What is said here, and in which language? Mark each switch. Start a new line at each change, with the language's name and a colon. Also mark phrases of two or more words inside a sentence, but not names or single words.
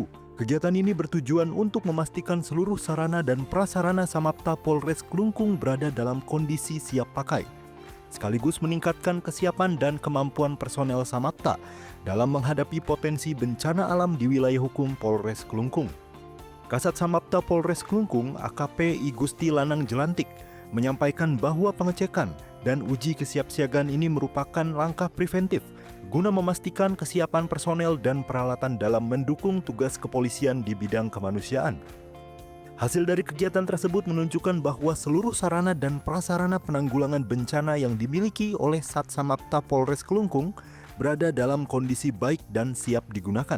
Indonesian: Kegiatan ini bertujuan untuk memastikan seluruh sarana dan prasarana Samapta Polres Klungkung berada dalam kondisi siap pakai, sekaligus meningkatkan kesiapan dan kemampuan personel Samapta dalam menghadapi potensi bencana alam di wilayah hukum Polres Klungkung. Kasat Samapta Polres Klungkung AKP I Gusti Lanang Jelantik menyampaikan bahwa pengecekan dan uji kesiapsiagaan ini merupakan langkah preventif guna memastikan kesiapan personel dan peralatan dalam mendukung tugas kepolisian di bidang kemanusiaan. Hasil dari kegiatan tersebut menunjukkan bahwa seluruh sarana dan prasarana penanggulangan bencana yang dimiliki oleh Sat Samapta Polres Klungkung berada dalam kondisi baik dan siap digunakan.